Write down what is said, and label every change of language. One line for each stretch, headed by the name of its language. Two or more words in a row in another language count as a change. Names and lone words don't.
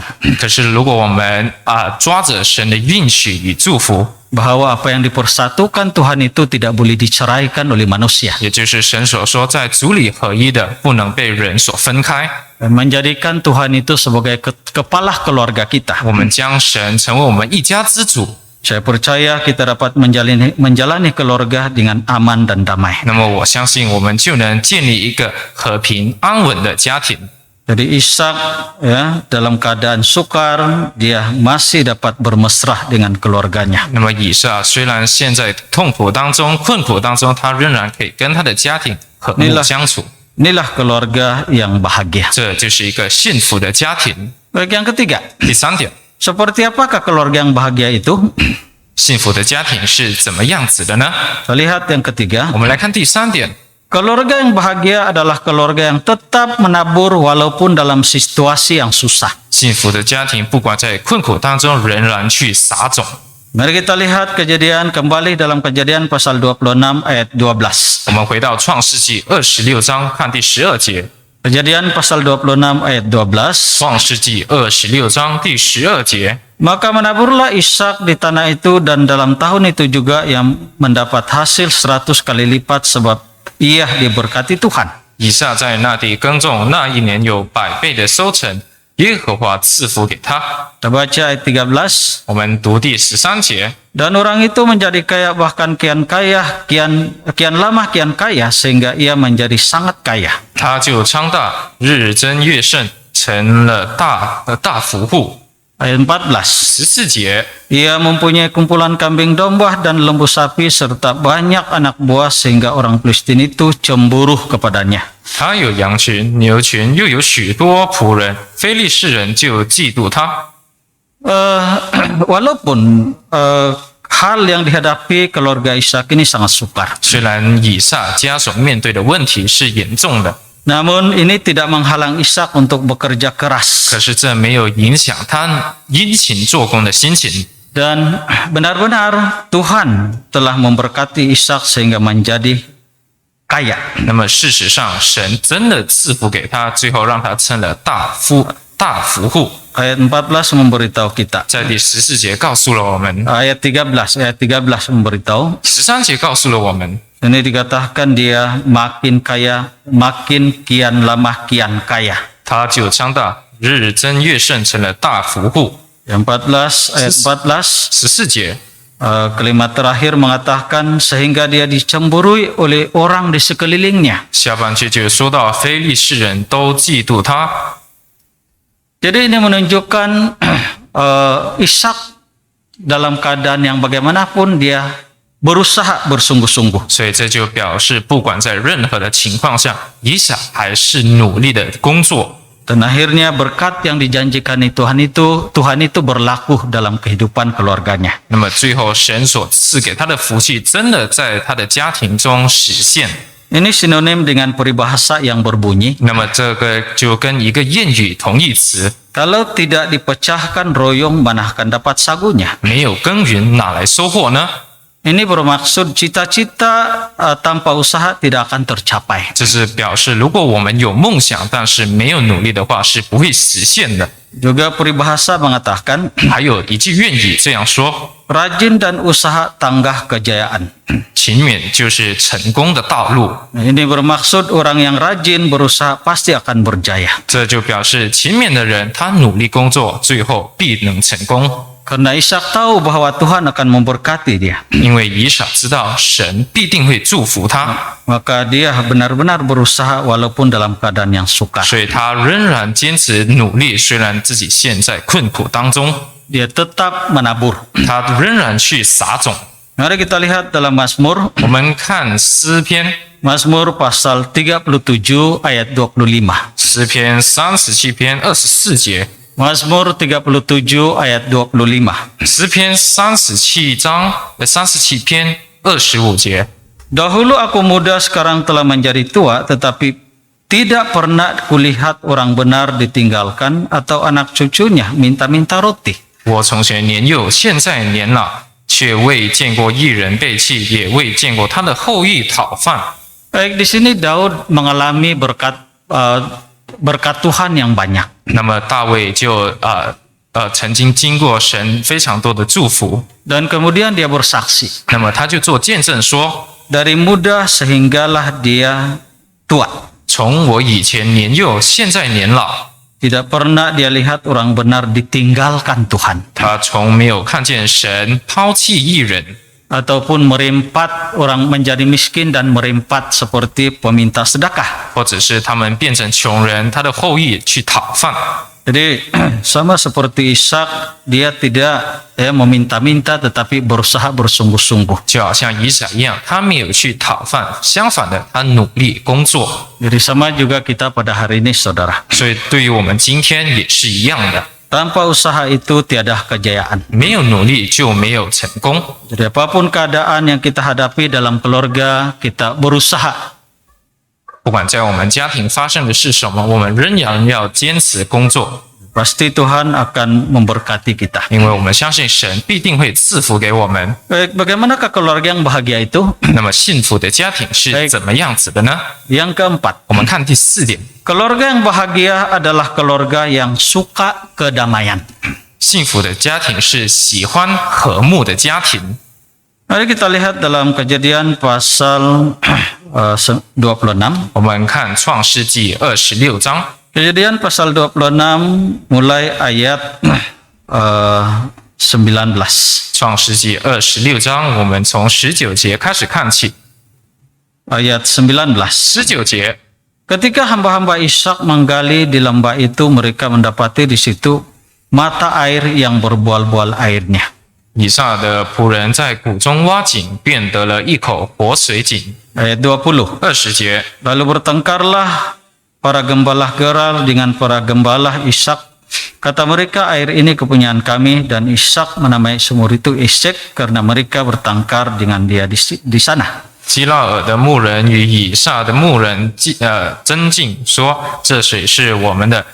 Chinese: 可是如果我们抓着神的应许与祝福，
Malay: bahwa apa yang dipersatukan Tuhan itu tidak boleh diceraikan oleh manusia,
Chinese: 也就是神所说在主里合一的，不能被人所分开。
Malay: dan menjadikan Tuhan itu sebagai kepala keluarga kita.
Chinese: 我们将神成为我们一家之主，
Malay: Saya percaya kita dapat menjalani keluarga dengan aman dan damai.
Chinese: 那么我相信我们就能建立一个和平安稳的家庭。
Malay: Jadi Ishak ya dalam keadaan sukar dia masih dapat bermesrah dengan keluarganya.
Chinese: 那么以撒虽然现在痛苦当中、困苦当中，他仍然可以跟他的家庭和睦相处。
Malay: Inilah keluarga yang bahagia.
Chinese: 这就是一个幸福的家庭。
Malay: Baik, yang ketiga,
Chinese: 第三点，
Malay: seperti apakah keluarga yang bahagia itu?
Chinese: 幸福的家庭是怎么样子的呢？
Malay: Kita lihat yang ketiga.
Chinese: 我们来看第3点，
Malay: Keluarga yang bahagia adalah keluarga yang tetap menabur walaupun dalam situasi yang susah.
Chinese: 幸福的家庭不管在困苦当中仍然去撒种。
Malay: Mari kita lihat kejadian kembali dalam Kejadian pasal 26 ayat 12.
Chinese: 我们回到创世纪26章看第12节，
Malay: Kejadian pasal 26 ayat 12.
Chinese: 创世纪26章第12节。
Malay: Maka menaburlah Ishak di tanah itu dan dalam tahun itu juga ia mendapat hasil 100 kali lipat sebab ia diberkati Tuhan.
Chinese: 以撒在那地耕种，那一年有100倍的收成，耶和华赐福给他。
Malay: Kita baca ayat 13.
Chinese: 我们读第13节，
Malay: Dan orang itu menjadi kaya bahkan kian kaya, kian lama kian kaya sehingga ia menjadi sangat kaya.
Chinese: 他就昌大，日增月盛，成了大富户。
Malay: Ayat 14.
Chinese: 14节，
Malay: Ia mempunyai kumpulan kambing domba dan lembu sapi serta banyak anak buah sehingga orang Filistin itu cemburu kepadanya.
Chinese: 他有羊群、牛群，又有许多仆人，非利士人就嫉妒他。
Malay: Walaupun hal yang dihadapi keluarga Ishak ini sangat sukar,
Chinese: 虽然以撒家所面对的问题是严重的，
Malay: namun ini tidak menghalang Ishak untuk bekerja keras
Chinese: 可是这没有影响他殷勤做工的心情。
Malay: dan benar-benar Tuhan telah memberkati Ishak sehingga menjadi kaya.
Chinese: 那么事实上，神真的赐福给他，最后让他成了大富户。
Malay: Ayat 14 memberitahu kita.
Chinese: 在第14节告诉了我们，
Malay: Ayat 13 memberitahu.
Chinese: 13 节告诉了我们，
Malay: Ini dikatakan dia makin kaya, makin kian lama kian kaya.
Chinese: 他就昌大，日增月盛，成了大富户。
Malay: Yang 14 ayat 14
Chinese: 14节，
Malay: kalimat terakhir mengatakan sehingga dia dicemburui oleh orang di sekelilingnya.
Chinese: 下半句就说到非利士人都嫉妒他。
Malay: Jadi ini menunjukkan Ishak dalam keadaan yang bagaimanapun dia berusaha bersungguh-sungguh.
Chinese: 所以这就表示，不管在任何的情况下，以撒还是努力的工作。
Malay: Dan akhirnya berkat yang dijanjikan Tuhan itu berlaku dalam kehidupan keluarganya.
Chinese: 那么最后，神所赐给他的福气，真的在他的家庭中实现。
Malay: Ini sinonim dengan peribahasa yang berbunyi,
Chinese: 那么这个就跟一个谚语同义词，
Malay: kalau tidak dipecahkan royong mana akan dapat sagunya.
Chinese: 没有耕耘哪来收获呢？
Malay: Ini bermaksud cita-cita tanpa usaha tidak akan tercapai.
Chinese: 这是表示，如果我们有梦想，但是没有努力的话，是不会实现的。
Malay: Juga peribahasa mengatakan,
Chinese: 还有一句谚语这样说：
Malay: rajin dan usaha tangga kejayaan.
Chinese: 勤勉就是成功的道路。
Malay: Ini bermaksud orang yang rajin berusaha pasti akan berjaya.
Chinese: 这就表示勤勉的人，他努力工作，最后必能成功。
Malay: Karena Ishak tahu bahwa Tuhan akan memberkati dia,
Chinese: 因为以撒知道神必定会祝福他，
Malay: maka dia benar-benar berusaha walaupun dalam keadaan yang sukar.
Chinese: 所以他仍然坚持努力，虽然自己陷在困苦当中，
Malay: Dia tetap menabur.
Chinese: 他仍然去撒种。
Malay: Mari kita lihat dalam Mazmur,
Chinese: 我们看诗篇，
Malay: Mazmur pasal 37 ayat 25.
Chinese: 诗篇37篇24节，
Malay: Mazmur 37 ayat 25.
Chinese: 诗篇37篇25节。
Malay: Dahulu aku muda, sekarang telah menjadi tua, tetapi tidak pernah kulihat orang benar ditinggalkan atau anak cucunya minta-minta roti.
Chinese: 我从前年幼，现在年老，却未见过一人背弃，也未见过他的后裔讨饭。
Malay: Baik, di sini Daud mengalami berkat Tuhan yang banyak.
Chinese: 那么大卫就曾经经过神非常多的祝福，
Malay: Dan kemudian dia bersaksi.
Chinese: 那么他就做见证说，
Malay: Dari muda sehinggalah dia tua.
Chinese: 从我以前年幼，现在年老，
Malay: Tidak pernah dia lihat orang benar ditinggalkan Tuhan.
Chinese: 他从没有看见神抛弃义人，
Malay: Ataupun merempat orang menjadi miskin dan merempat seperti peminta sedekah.
Chinese: 或者是他们变成穷人，他的后裔去讨饭。
Malay: Jadi sama seperti Ishak, dia tidak meminta-minta tetapi berusaha bersungguh-sungguh.
Chinese: 就好像以撒一样，他没有去讨饭，相反的，他努力工作。
Malay: Jadi sama juga kita pada hari ini, saudara.
Chinese: 所以对于我们今天也是一样的。
Malay: Tanpa usaha itu tiada kejayaan.
Chinese: 没有努力就没有成功。
Malay: Jadi apapun keadaan yang kita hadapi dalam keluarga, kita berusaha.
Chinese: 不管在我们家庭发生的是什么，我们仍然要坚持工作，
Malay: Pasti Tuhan akan memberkati kita.
Chinese: 因为我们相信神必定会赐福给我们。
Malay: Baik, bagaimanakah keluarga yang bahagia itu?
Chinese: 那么幸福的家庭是怎么样子的呢？
Malay: Yang keempat,
Chinese: 我们看第4点，
Malay: keluarga yang bahagia adalah keluarga yang suka kedamaian.
Chinese: 幸福的家庭是喜欢和睦的家庭。
Malay: Mari kita lihat dalam Kejadian pasal 26.
Chinese: 我们看创世纪26章，
Malay: Kejadian pasal 26 mulai ayat 19.
Chinese: 创世纪26章，我们从19节开始看起。
Malay: Ayat 19.
Chinese: 19节，
Malay: Ketika hamba-hamba Ishak menggali di lembah itu, mereka mendapati di situ mata air yang berbual-bual airnya.
Chinese: 以撒的仆人在谷中挖井，便得了一口活水井。
Malay: Ayat 20.
Chinese: 20节，
Malay: Lalu bertengkarlah para gembala Gerar dengan para gembala Ishak. Kata mereka, air ini kepunyaan kami, dan Ishak menamai sumur itu Esek karena mereka bertengkar dengan dia di sana.
Chinese: 基拉尔的牧人与以撒的牧人争竞，说：“这水是我们的。”